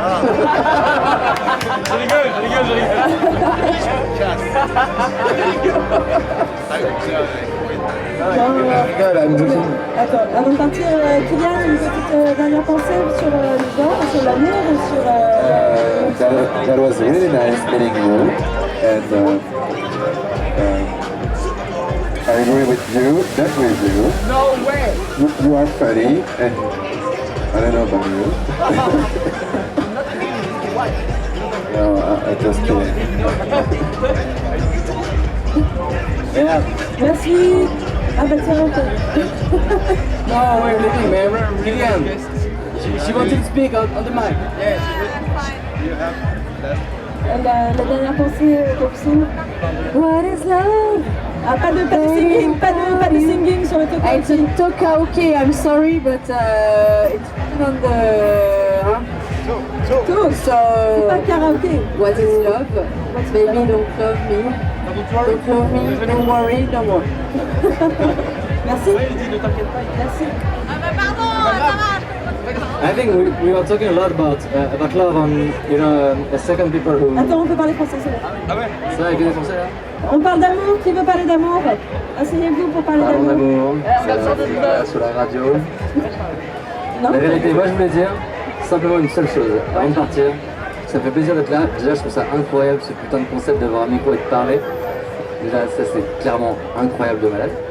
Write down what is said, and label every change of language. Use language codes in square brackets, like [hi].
[fr] Je rigole. Attends, avant de partir, Kylian, une petite dernière pensée sur le genre, sur l'amour ou sur... [en] That was really nice meeting you, and I agree with you, definitely with you. No way! You are funny, and I don't know about you. No, I'm just kidding. Yeah. [fr] Merci. Ah bah tiens, ok. [en] No, we're leaving, man. William. She wanted to speak on the mic. Yes. [fr] La dernière pensée, Capucine. [en] What is love? [fr] Ah, pas de singing sur le toka. [en] It's a toka, okay, I'm sorry, but it's on the Sarah? [fr] Tous. C'est pas karaoké. [en] What is love? Baby, don't love me. Don't love me, don't worry, no more. [fr] Merci. Merci. [en] I think we were talking a lot about love on, you know, a second people who... [fr] Attends, on peut parler français, c'est bon. Ah ouais? C'est vrai, avec des français là? On parle d'amour, qui veut parler d'amour? Asseyez-vous pour parler Parlons d'amour. d'amour, sur la radio. Non? La vérité, moi je voulais dire simplement une seule chose, avant de partir. Ça me fait plaisir d'être là. Déjà, je trouve ça incroyable ce putain de concept d'avoir un micro et de parler. Déjà, ça c'est clairement incroyable de malade.